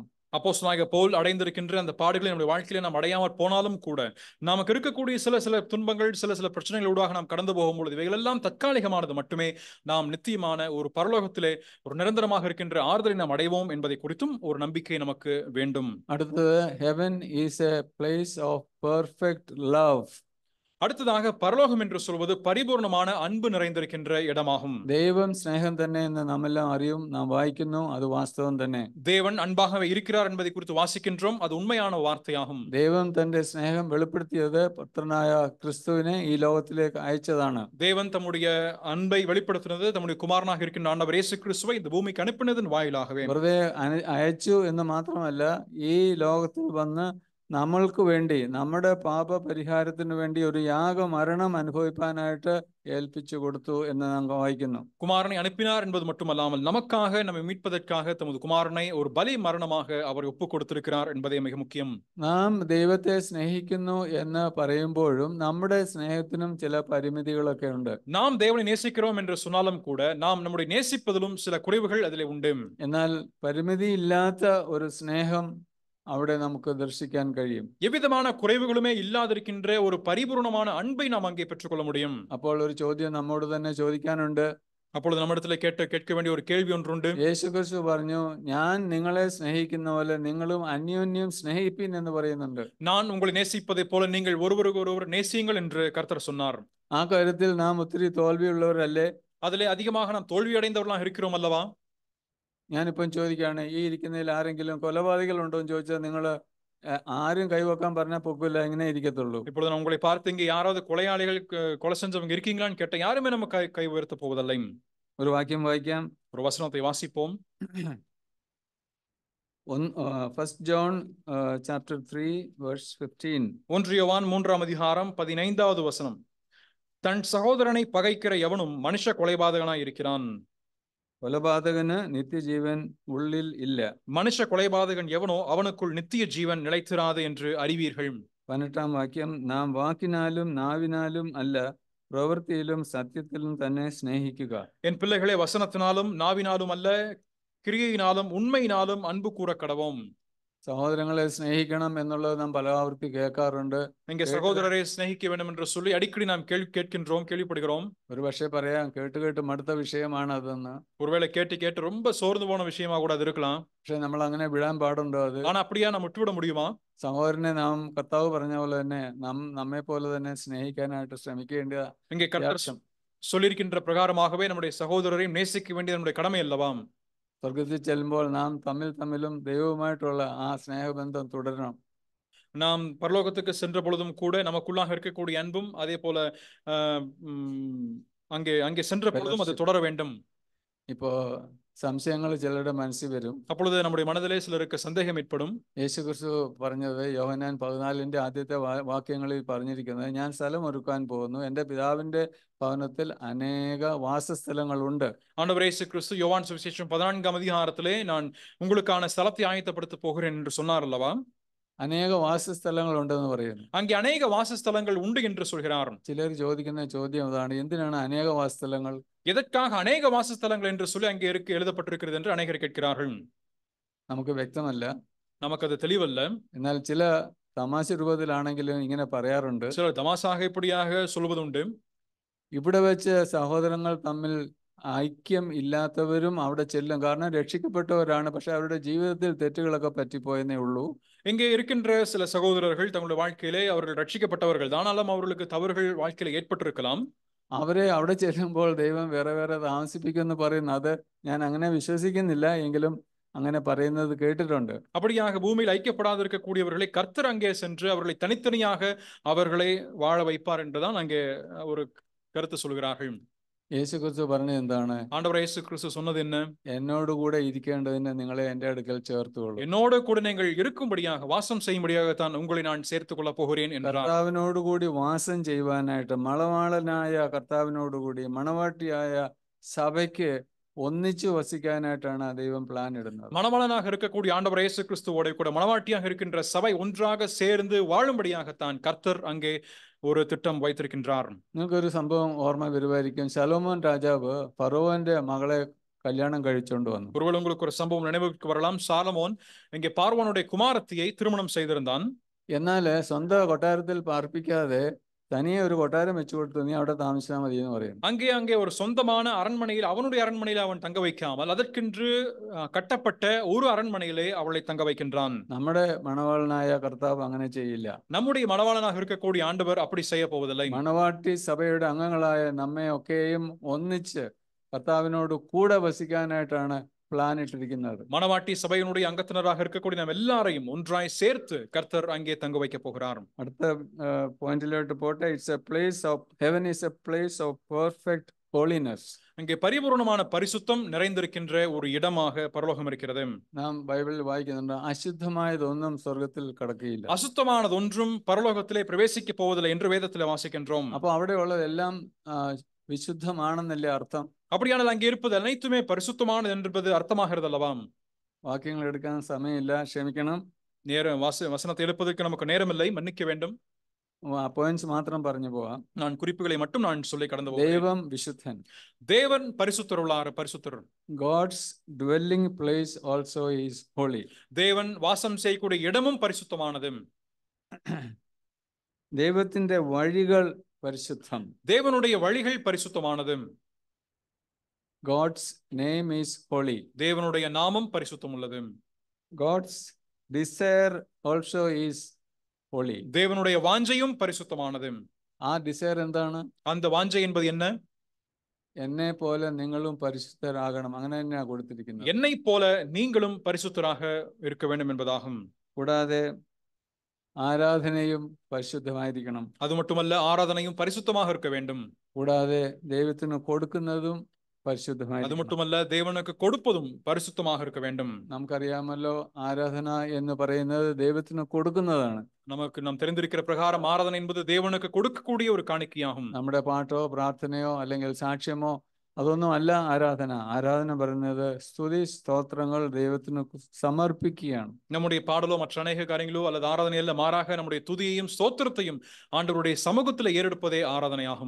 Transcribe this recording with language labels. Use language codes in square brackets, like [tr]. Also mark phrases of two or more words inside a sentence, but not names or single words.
[ta] அப்போஸ்தலனாகிய பவுல் அடைந்திருக்கின்ற அந்த பாடுகளை நம்முடைய வாழ்க்கையில நாம் அடையாமற் போனாலும் கூட நமக்கு இருக்கக்கூடிய சில துன்பங்கள் சில பிரச்சனைகளூடாக நாம் கடந்து போகும்பொழுது இவைகள் எல்லாம் தற்காலிகமானது மட்டுமே, நாம் நித்தியமான ஒரு பரலோகத்திலே ஒரு நிரந்தரமாக இருக்கின்ற ஆறுதலை நாம் அடைவோம் என்பதை குறித்தும் ஒரு நம்பிக்கை நமக்கு வேண்டும். [en] അടുത്തത് heaven is a place of perfect love. [ta] அடுத்ததாக பரலோகம் என்று சொல்வது பரிபூர்ணமான அன்பு நிறைந்திருக்கின்ற இடமாகும். [ml] ദൈവം സ്നേഹം തന്നെ എന്ന് നാം എല്ലാം അറിയും, നാം വായിക്കുന്നു, അത് വാസ്തവം തന്നെ. [ta] தேவன் அன்பாகவே இருக்கிறார் என்பதை குறித்து வாசிக்கின்றோம், அது உண்மையான வார்த்தையாகும். [ml] ദൈവം തന്റെ സ്നേഹം വെളിപ്പെടുത്തിയത് പുത്രനായ ക്രിസ്തുവിനെ ഈ ലോകത്തിലേക്ക് അയച്ചതാണ്. [ta] தேவன் தம்முடைய அன்பை வெளிப்படுத்தினது தம்முடைய குமாரனாக இருக்கின்ற ஆண்டவர் இயேசு கிறிஸ்துவை இந்த பூமிக்கு அனுப்பினதன் வாயிலாகவே. [ml] വെറുതെ അയച്ചു എന്ന് മാത്രമല്ല, ഈ ലോകത്തിൽ വന്ന് നമ്മൾക്ക് വേണ്ടി, നമ്മുടെ പാപ പരിഹാരത്തിന് വേണ്ടി ഒരു യാഗമരണം അനുഭവിപ്പാനായിട്ട് ഏൽപ്പിച്ചു കൊടുത്തു എന്ന് നാം വായിക്കുന്നു. [ta] குமாரனை அனுப்பினார் என்பது மட்டுமல்லாமல் நமக்காக நம்மை மீட்பதற்காக தமது குமாரனை ஒரு பலி மரணமாக அவர் ஒப்புக் கொடுத்திருக்கிறார் என்பதே மிக முக்கியம். [ml] നാം ദൈവത്തെ സ്നേഹിക്കുന്നു എന്ന് പറയുമ്പോഴും നമ്മുടെ സ്നേഹത്തിനും ചില പരിമിതികളൊക്കെ ഉണ്ട്. [ta] நாம் தேவனை நேசிக்கிறோம் என்று சொன்னாலும் கூட நாம் நம்முடைய நேசிப்பதிலும் சில குறைவுகள் அதிலே உண்டு. [ml] എന്നാൽ പരിമിതിയില്ലാത്ത ഒരു സ്നേഹം അവിടെ നമുക്ക് ദർശിക്കാൻ കഴിയും. [ta] எவ்விதமான குறைவுகளுமே இல்லாதிருக்கின்ற ஒரு பரிபூர்ணமான அன்பை நாம் அங்கே பெற்றுக்கொள்ள முடியும். [ml] അപ്പോൾ ഒരു ചോദ്യം നമ്മോട് തന്നെ ചോദിക്കാനുണ്ട്. [ta] அப்பொழுது நம்மிடத்திலே கேட்க வேண்டிய ஒரு கேள்வி ஒன்றுண்டு. [ml] യേശുക്രിസ്തു പറഞ്ഞു, ഞാൻ നിങ്ങളെ സ്നേഹിക്കുന്ന പോലെ നിങ്ങളും അന്യോന്യം സ്നേഹിപ്പിൻ എന്ന് പറയുന്നുണ്ട്. [ta] நான் உங்களை நேசிப்பதை போல நீங்கள் ஒருவருக்கு ஒருவர் நேசியுங்கள் என்று கர்த்தர் சொன்னார். [ml] ആ കാര്യത്തിൽ നാം ഒത്തിരി തോൽവിയുള്ളവരല്ലേ? [ta] அதிலே அதிகமாக நாம் தோல்வி அடைந்தவர்களாக இருக்கிறோம் அல்லவா? [ml] ഞാനിപ്പം ചോദിക്കുകയാണ്, ഈ ഇരിക്കുന്നതിൽ ആരെങ്കിലും കൊലപാതകൾ ഉണ്ടോ എന്ന് ചോദിച്ചാൽ നിങ്ങൾ ആരും കൈവക്കാൻ പറഞ്ഞാൽ പൊക്കില്ല, ഇങ്ങനെ ഇരിക്കത്തുള്ളൂ. [ta] இப்பொழுது நான் உங்களை பார்த்து இங்கே யாராவது கொலையாளிகள் கொலை செஞ்சவங்க இருக்கீங்களான்னு கேட்ட யாருமே நம்ம கை உயர்த்த போவதில்லை. [ml] ഒരു വാക്യം വായിക്കാം. [ta] ஒரு வசனத்தை வாசிப்போம். [en] 1 John chapter 3 verse 15. [ta] 1 யோவான் 3ஆம் அதிகாரம் 15வது வசனம். தன் சகோதரனை பகைக்கிற எவனும் மனுஷ கொலைபாதகனாய் இருக்கிறான். [ml] കൊലപാതകന് നിത്യജീവൻ ഉള്ളിൽ ഇല്ല. [ta] மனுஷ கொலைபாதகன் எவனோ அவனுக்குள் நித்திய ஜீவன் நிலைத்திராது என்று அறிவீர்கள். 18ஆம் [ml] വാക്യം, നാം വാക്കിനാലും നാവിനാലും അല്ല, പ്രവൃത്തിയിലും സത്യത്തിലും തന്നെ സ്നേഹിക്കുക. [ta] என் பிள்ளைகளே, வசனத்தினாலும் நாவினாலும் அல்ல, கிரியையினாலும் உண்மையினாலும் அன்பு கூற கடவோம். [ml] സഹോദരങ്ങളെ സ്നേഹിക്കണം എന്നുള്ളത് നാം പലവൃത്തി കേൾക്കാറുണ്ട്. [ta] இங்கே சகோதரரை சிநேகிக்க வேண்டும் என்று சொல்லி அடிக்கடி நாம் கேள்விப்படுகிறோம். [ml] ഒരു പക്ഷേ പറയാം, കേട്ട് മടുത്ത വിഷയമാണ് അതെന്ന്. [ta] ஒருவேளை கேட்டு ரொம்ப சோர்ந்து போன விஷயமா கூட அது இருக்கலாம். [ml] പക്ഷെ നമ്മൾ അങ്ങനെ വിടാൻ പാടുണ്ടോ? അത് [ta] ஆனா அப்படியா நாம் விட்டுவிட முடியுமா? [ml] സഹോദരനെ നാം കർത്താവ് പറഞ്ഞ പോലെ തന്നെ നമ്മെ പോലെ തന്നെ സ്നേഹിക്കാനായിട്ട് ശ്രമിക്കേണ്ട. [ta] இங்கே கர்த்தர் சொல்லியிருக்கின்ற பிரகாரமாகவே நம்முடைய சகோதரரையும் நேசிக்க வேண்டியது நம்முடைய கடமை அல்லவா? [ml] സ്വർഗത്തിൽ ചെല്ലുമ്പോൾ നാം തമ്മിലും ദൈവവുമായിട്ടുള്ള ആ സ്നേഹബന്ധം തുടരണം. [ta] நாம் பரலோகத்துக்கு சென்ற பொழுதும் கூட நமக்குள்ளாக இருக்கக்கூடிய அன்பும் அதே போல அங்கே சென்ற பொழுதும் அது தொடர வேண்டும். [ml] இப்போ സംശയങ്ങൾ ചിലരുടെ മനസ്സിൽ വരും. [ta] அப்பொழுது நம்முடைய மனதிலே சிலருக்கு சந்தேகம் ஏற்படும். [ml] യേശു ക്രിസ്തു പറഞ്ഞത് യോഹന്നാൻ 14 ആദ്യത്തെ വാക്യങ്ങളിൽ പറഞ്ഞിരിക്കുന്നത്, ഞാൻ സ്ഥലം ഒരുക്കാൻ പോകുന്നു, എൻ്റെ പിതാവിൻ്റെ ഭവനത്തിൽ അനേക വാസസ്ഥലങ്ങളുണ്ട്. [ta] ஆண்டவர் இயேசு கிறிஸ்து யோவான் சுவிசேஷம் 14ஆம் அதிகாரத்திலே நான் உங்களுக்கான ஸ்தலத்தை ஆயத்தப்படுத்த போகிறேன் என்று சொன்னார் அல்லவா? [ml] അനേക വാസസ്ഥലങ്ങളുണ്ടെന്ന് പറയുന്നു. [ta] அங்கே அநேக வாசஸ்தலங்கள் உண்டு என்று சொல்கிறார். [ml] ചിലർ ചോദിക്കുന്ന ചോദ്യം അതാണ്, എന്തിനാണ് അനേക വാസസ്ഥലങ്ങൾ? [ta] எதற்காக அநேக வாசஸ்தலங்கள் என்று சொல்லி அங்கே எழுதப்பட்டிருக்கிறது என்று அநேகர் கேட்கிறார்கள். [ml] നമുക്ക് വ്യക്തമല്ല. [ta] நமக்கு அது தெளிவல்ல. [ml] എന്നാൽ ചില തമാശ രൂപത്തിലാണെങ്കിലും ഇങ്ങനെ പറയാറുണ്ട്. [ta] சிலர் தமாசாக இப்படியாக சொல்வதுண்டு. [ml] ഇവിടെ വെച്ച് സഹോദരങ്ങൾ തമ്മിൽ ഐക്യം ഇല്ലാത്തവരും അവിടെ ചെല്ലും. കാരണം രക്ഷിക്കപ്പെട്ടവരാണ്, പക്ഷെ അവരുടെ ജീവിതത്തിൽ തെറ്റുകളൊക്കെ പറ്റിപ്പോയെന്നേ ഉള്ളൂ. [ta] இங்கே இருக்கின்ற சில சகோதரர்கள் தங்களுடைய வாழ்க்கையிலே அவர்கள் ரட்சிக்கப்பட்டவர்கள் தான், ஆனாலும் அவர்களுக்கு தவறுகள் வாழ்க்கையில ஏற்பட்டிருக்கலாம். [ml] അവരെ അവിടെ ചെല്ലുമ്പോൾ ദൈവം വേറെ വേറെ താമസിപ്പിക്കുമെന്ന് പറയുന്നു. അത് ഞാൻ അങ്ങനെ വിശ്വസിക്കുന്നില്ല, എങ്കിലും അങ്ങനെ പറയുന്നത് കേട്ടിട്ടുണ്ട്. [ta] அப்படியாக பூமியில் ஐக்கியப்படாது இருக்கக்கூடியவர்களை கர்த்தர் அங்கே சென்று அவர்களை தனித்தனியாக அவர்களை வாழ வைப்பார் என்றுதான் அங்கே ஒரு கருத்து சொல்கிறார்கள். [ml] യേശു ക്രിസ്തു പറഞ്ഞത് എന്താണ്? [ta] ஆண்டவர் இயேசு கிறிஸ்து சொன்னது என்ன? [ml] എന്നോട് കൂടെ ഇരിക്കേണ്ടതിന് നിങ്ങളെ എൻ്റെ അടുക്കൽ ചേർത്തുകൊള്ളു. [ta] என்னோடு கூட நீங்கள் இருக்கும்படியாக வாசம் செய்யும்படியாகத்தான் உங்களை நான் சேர்த்துக் கொள்ள போகிறேன் என்றார். [ml] കർത്താവിനോട് കൂടി വാസം ചെയ്യുവാനായിട്ട്, മണവാളനായ കർത്താവിനോട് കൂടി മണവാട്ടിയായ സഭയ്ക്ക് ഒന്നിച്ചു വസിക്കാനായിട്ടാണ് ദൈവം പ്ലാൻ ഇടുന്നത്. [ta] மணவாளனாக இருக்கக்கூடிய ஆண்டவர் இயேசு கிறிஸ்துவோட கூட மணவாட்டியாக இருக்கின்ற சபை ஒன்றாக சேர்ந்து வாழும்படியாகத்தான் கர்த்தர் அங்கே ஒரு திட்டம் வைத்திருக்கின்றார். [ml] നിങ്ങൾക്കൊരു സംഭവം ഓർമ്മ വരുമായിരിക്കും. ശലോമോൻ രാജാവ് ഫറവോന്റെ മകളെ കല്യാണം കഴിച്ചുകൊണ്ട് വന്നു. [ta] ஒருவேளை உங்களுக்கு ஒரு சம்பவம் நினைவுக்கு வரலாம். சாலமோன் இங்கே பார்வோனுடைய குமாரத்தியை திருமணம் செய்திருந்தான். [ml] എന്നാൽ സ്വന്തം കൊട്ടാരത്തിൽ പാർപ്പിക്കാതെ തനിയെ ഒരു കൊട്ടാരം വെച്ചു കൊടുത്തു, നീ അവിടെ താമസിച്ചാൽ മതി എന്ന് പറയുന്നു. [ta] அங்கே ஒரு சொந்தமான அரண்மனையில், அவனுடைய அரண்மனையில் அவன் தங்க வைக்காமல் அதற்கென்று கட்டப்பட்ட ஒரு அரண்மனையிலே அவளை தங்க வைக்கின்றான். [ml] നമ്മുടെ മണവാളനായ കർത്താവ് അങ്ങനെ ചെയ്യില്ല. [ta] நம்முடைய மணவாளனாக இருக்கக்கூடிய ஆண்டவர் அப்படி செய்ய போவதில்லை. [ml] മണവാട്ടി സഭയുടെ അംഗങ്ങളായ നമ്മെ ഒക്കെയും ഒന്നിച്ച് കർത്താവിനോട് കൂടെ വസിക്കാനായിട്ടാണ് പ്ലാൻ ഇട്ടിരിക്കുന്നത്. [ta] மணவாட்டி சபையினுடைய அங்கத்தினராக இருக்கக்கூடிய நாம் எல்லாரையும் ஒன்றாய் சேர்த்து கர்த்தர் அங்கே தங்க வைக்க போகிறார். [ml] അടുത്ത പോയിന്റിലോട്ട് പോട്ടെ. [en] It's a place of heaven is a place of perfect holiness. [ta] அங்கே பரிபூர்ணமான பரிசுத்தம் நிறைந்திருக்கின்ற ஒரு இடமாக பரலோகம் இருக்கிறது. [ml] നാം ബൈബിളിൽ വായിക്കുന്നുണ്ട്, അശുദ്ധമായതൊന്നും സ്വർഗത്തിൽ കടക്കുകയില്ല. [ta] அசுத்தமானது ஒன்றும் பரலோகத்திலே பிரவேசிக்க போவதில்லை என்று வேதத்திலே வாசிக்கின்றோம். [ml] അപ്പൊ അവിടെ ഉള്ളതെല്ലാം വിശുദ്ധമാണെന്നല്ലേ അർത്ഥം? [ta] அப்படியானால் அங்கே இருப்பது அனைத்துமே பரிசுத்தமானது என்பது அர்த்தமாகிறது அல்லவா? [ml] വാക്യങ്ങൾ എടുക്കാൻ സമയമില്ല, ക്ഷമിക്കണം. [ta] நேரம் வசனத்தை எடுப்பதற்கு நமக்கு நேரமில்லை, மன்னிக்க வேண்டும். [ml] പോയിന്റ്സ് മാത്രം പറഞ്ഞു പോവാം. [ta] நான் குறிப்புகளை மட்டும் நான் சொல்லி கடந்து போகிறேன். [ml] ദൈവം വിശുദ്ധൻ. [ta] தேவன் பரிசுத்தருள்ளார், பரிசுத்தர். [en] God's dwelling place also is holy. [ta] தேவன் வாசம் செய்யக்கூடிய இடமும் பரிசுத்தமானது. [ml] ദൈവത്തിന്റെ വഴികൾ പരിശുദ്ധം. [ta] தேவனுடைய வழிகள் பரிசுத்தமானது. [en] God's name is holy. [ta] தேவனுடைய நாமம் பரிசுத்தம் உள்ளது. [en] God's desire also is holy. [ta] தேவனுடைய வாஞ்சையும் பரிசுத்தமானது. [ml] ആ ഡിസയർ എന്താണ്? [ta] அந்த வாஞ்சை என்பது என்ன? [ml] എന്നെ പോലെ നിങ്ങളും പരിശുദ്ധരാകണം, അങ്ങനെ തന്നെയാ കൊടുത്തിരിക്കുന്നത്. [ta] என்னை போல நீங்களும் பரிசுத்தராக இருக்க வேண்டும் என்பதாகும். [ml] കൂടാതെ ആരാധനയും പരിശുദ്ധമായിരിക്കണം. [ta] அது மட்டுமல்ல, ஆராதனையும் பரிசுத்தமாக இருக்க வேண்டும். [ml] കൂടാതെ ദൈവത്തിന് കൊടുക്കുന്നതും [ta] அது [ml] പരിശുദ്ധമായിരിക്കണം. [ta] மட்டுமல்ல, தேவனுக்கு கொடுப்பதும் பரிசுத்தமாக இருக்க வேண்டும். [ml] നമുക്കറിയാമല്ലോ, ആരാധന എന്ന് പറയുന്നത് ദൈവത്തിന് കൊടുക്കുന്നതാണ്. [ta] நாம் தெரிந்திருக்கிற பிரகாரம் ஆராதனை என்பது தேவனுக்கு கொடுக்கக்கூடிய ஒரு காணிக்கையாகும். [ml] നമ്മുടെ പാട്ടോ പ്രാർത്ഥനയോ അല്ലെങ്കിൽ സാക്ഷ്യമോ അതൊന്നും അല്ല ആരാധന. ആരാധന പറയുന്നത് സ്തുതി സ്തോത്രങ്ങൾ ദൈവത്തിന് സമർപ്പിക്കുകയാണ്. [ta] நம்முடைய பாடலோ மற்ற அநேக காரியங்களோ அல்லது ஆராதனை அல்ல, மாறாக நம்முடைய துதியையும் ஸ்தோத்திரத்தையும் ஆண்டவருடைய சமூகத்தில் ஏறெடுப்பதே ஆராதனையாகும்.